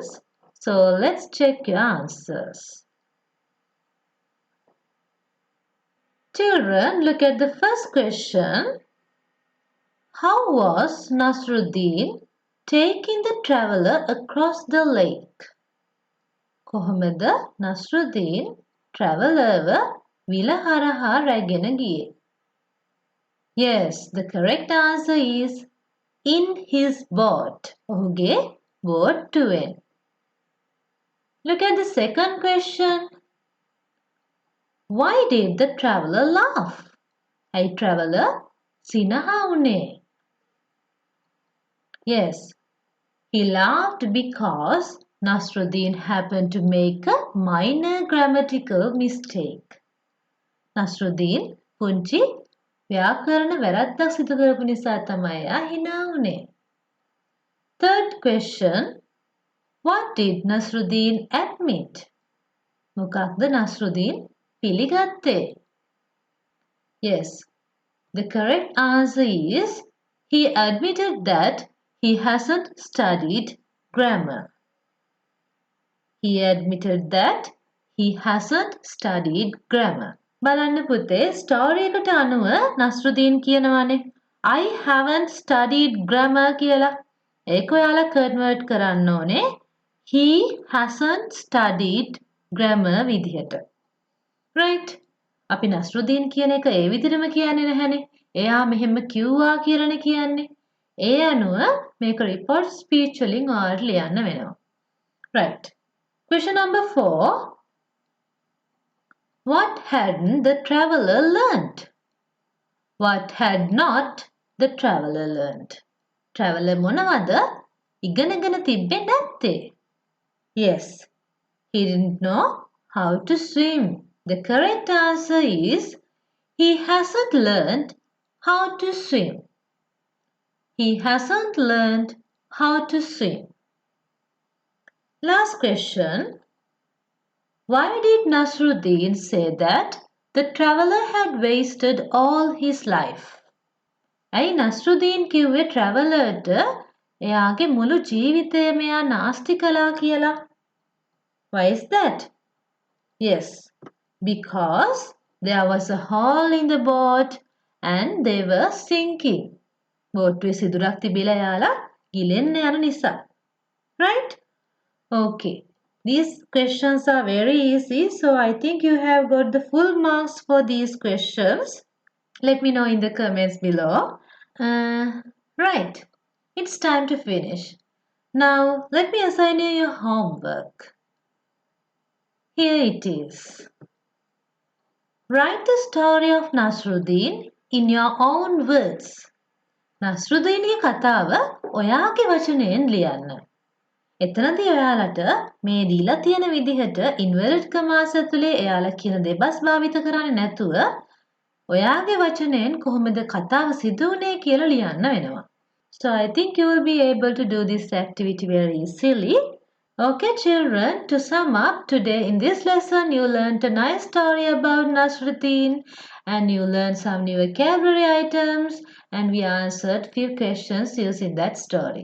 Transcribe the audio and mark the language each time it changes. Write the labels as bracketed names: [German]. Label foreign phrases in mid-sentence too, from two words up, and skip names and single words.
[English] So let's check your answers. Children, look at the first question. How was Nasruddin taking the traveller across the lake? [Sinhala] කොහොමද Nasruddin travellerව විල හරහා රැගෙන ගියේ? [English] Yes, the correct answer is in his boat. [Sinhala] ඔහුගේ බෝට්ටුවෙන්. [English] Look at the second question. Why did the traveller laugh? [Sinhala] ඇයි traveller සිනහා වුණේ? [English] Yes, he laughed because Nasruddin happened to make a minor grammatical mistake. [Sinhala] Nasruddin පුංචි ව්‍යාකරණ වැරද්දක් සිදු කරපු නිසා තමයි හිනා වුනේ. [English] Third question. What did Nasruddin admit? [Sinhala] මොකක්ද Nasruddin පිළිගත්තේ? [English] Yes, the correct answer is he admitted that he hasn't studied grammar. He admitted that he hasn't studied grammar. [Sinhala] බලන්න පුතේ ස්ටෝරි එකට අනුව Nasruddin කියනවානේ [English] I haven't studied grammar [Sinhala] කියලා. ඒක ඔයාලා කන්වර්ට් කරන්න ඕනේ [English] he hasn't studied grammar [Sinhala] විදිහට. Right? අපි Nasruddin කියන එක ඒ විදිහටම කියන්නේ නැහැනේ. එයා මෙහෙම කිව්වා කියලානේ කියන්නේ. ඒ අනුව මේක [English] report speech [Sinhala] වලින් ඔයාලට ලියන්න වෙනවා. [English] Right. Question number 4. What hadn't the traveller learnt? What had not the traveller learnt? [Sinhala] Traveller මොනවද ඉගෙනගෙන තිබ්බේ නැත්තේ? [English] Yes, he didn't know how to swim. The correct answer is he hasn't learned how to swim. He hasn't learned how to swim. Last question. Why did Nasruddin say that the traveller had wasted all his life? [Sinhala] ඇයි Nasruddin කිව්වේ travellerට එයාගේ මුළු ජීවිතයම එයා නාස්ති කළා කියලා? [English] Why is that? Yes, because there was a hole in the boat and they were sinking. [Sinhala] බෝට්ටුවේ සිදුරක් තිබිලා යාලා ගිලෙන්න යන නිසා. [English] Right? Okay. These questions are very easy, so I think you have got the full marks for these questions. Let me know in the comments below. Right, it's time to finish. Now, let me assign you your homework. Here it is. Write the story of Nasruddin in your own words. [Sinhala] නස්රුදීන්ගේ කතාව ඔයාගේ වචනයෙන් ලියන්න. එතනදී ඔයාලට මේ දීලා තියෙන විදිහට [English] inverted commas [Sinhala] ඇතුලේ එයාලා කියන දෙබස් භාවිත කරන්නේ නැතුව ඔයාගේ වචනයෙන් කොහොමද කතාව සිදු වුනේ කියලා ලියන්න වෙනවා. [English] So I think you will be able to do this activity very easily. Okay children, to sum up, today in this lesson you learned a nice story about Nasruddin and you learned some new vocabulary items and we answered few questions using that story.